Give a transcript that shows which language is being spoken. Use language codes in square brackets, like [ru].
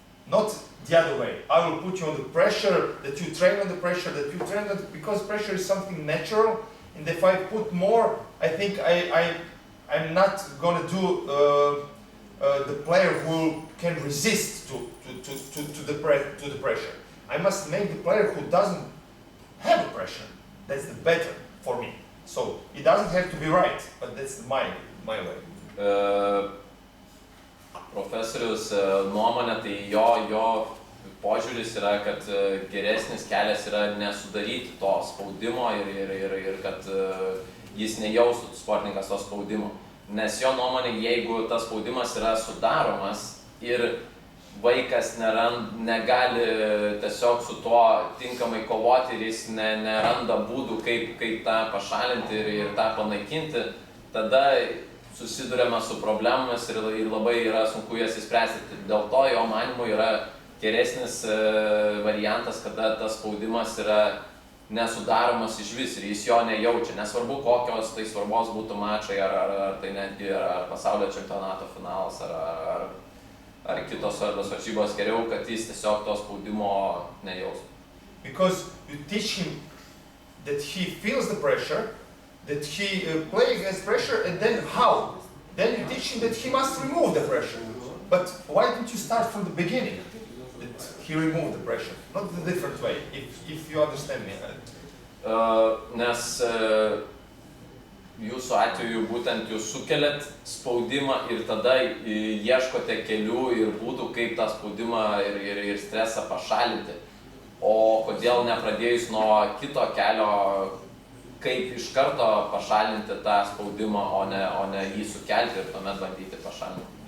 [en] Not the other way. I will put you on the pressure, that you train on the pressure, that you train on the, because pressure is something natural, and if I put more, I think I'm not going to do the player who can resist to the pressure. I must make the player who doesn't have the pressure. That's the better for me. So it doesn't have to be right, but that's my way. [lt] Profesorius nuomonė, tai jo požiūris yra, kad geresnis kelias yra nesudaryti to spaudimo ir kad jis nejaustų sportininkas to spaudimo. Nes jo nuomonė, jeigu tas spaudimas yra sudaromas ir vaikas negali tiesiog su tuo tinkamai kovoti ir jis neranda būdų, kaip tą pašalinti ir tą panaikinti, tada susiduriame su problemomis ir labai yra sunku jas įspręsti. Dėl to jo manymu yra geresnis variantas, kada tas spaudimas yra nesudaromas iš vis ir jis jo nejaučia. Nesvarbu, kokios tai svarbos būtų mačai, ar tai netgi ar pasaulio čempionato finalas, ar kitos svarbios varžybos, geriau, kad jis tiesiog to spaudimo nejaustų. [en] Because you teach him that he feels the pressure, that he plays against pressure, and then how? Then you teach him that he must remove the pressure. But why don't you start from the beginning? That he removed the pressure, not the different way, if you understand me. [lt] Nes jūsų atveju būtent jūs sukeliat spaudimą ir tada ieškote kelių ir būdų, kaip tą spaudimą ir stresą pašalinti. O kodėl nepradėjus nuo kito kelio, kaip iš karto pašalinti tą spaudimą, o ne jį sukelti ir tuomet bandyti pašalinti.